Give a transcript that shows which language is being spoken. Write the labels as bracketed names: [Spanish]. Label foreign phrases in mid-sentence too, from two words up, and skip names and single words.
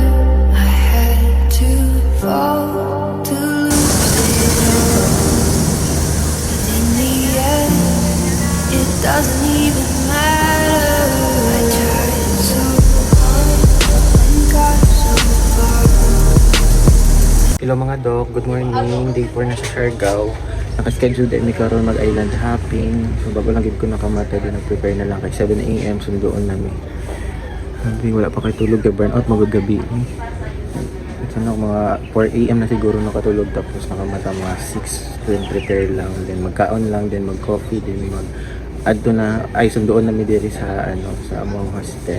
[English] I had to fall to lose it all, but in the end, it doesn't even matter. I tried so hard and got so far. [Cebuano] Hello mga dok, [English] good morning. [Cebuano] Day 4 na sa Siargao. Nakaschedule din mi karon mag- [English] island hopping. [Cebuano] So bago lang gid ko nakamata din, nag-prepare na lang kay 7 AM sundoon namin. Sabi wala pa kay tulog kay burnout magagabi. [Filipino] Ito na mga 4 AM na siguro nakatulog tapos nakamata mga 6. [Cebuano] Then prepare lang, then magkaon lang, then mag-coffee, then adto na ay sundoon na mi diri sa sa among hostel.